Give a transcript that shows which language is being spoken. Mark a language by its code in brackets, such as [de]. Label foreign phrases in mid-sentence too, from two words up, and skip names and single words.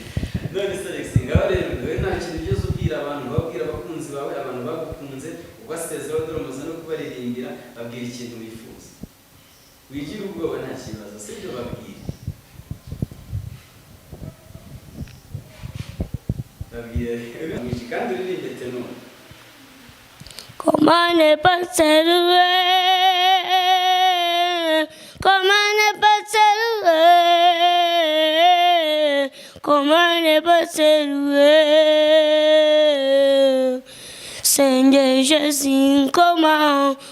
[rw] None se Alex ngaho rero nta kintu ugeze ubwira abantu babwira abakunzi bawe abantu bagukunze ubasezeraho dore umuze no kubaririmbira babwira ikintu wifuza wigira ubwoba nta kibazo sibyo babwira kandi uririmbe tenor [fr] Comment ne pas s'élever Comment ne pas s'élever Comment ne pas s'élever Seigneur Jésus, comment